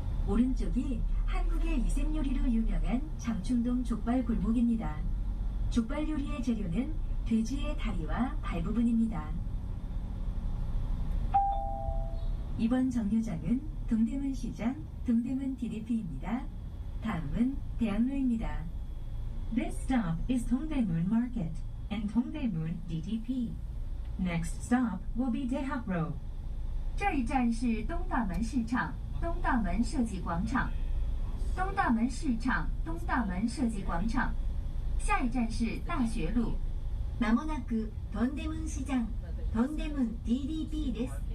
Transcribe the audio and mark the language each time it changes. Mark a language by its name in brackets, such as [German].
[Korean] 오른쪽이 한국의 이색 요리로 유명한 장충동 족발 골목입니다. 족발 요리의 재료는 돼지의 다리와 발 부분입니다. 이번 정류장은 동대문 시장, 동대문 DDP입니다. 다음은 대학로입니다. [English] This stop is Dongdaemun Market and Dongdaemun DDP. Next stop will be Daehak-ro. [Chinese] 这一站是东大门市场。东大门设计广场，东大门市场，东大门设计广场。下一站是大学路。 [Japanese] まもなくトンデムン市場、トンデムン DDP です。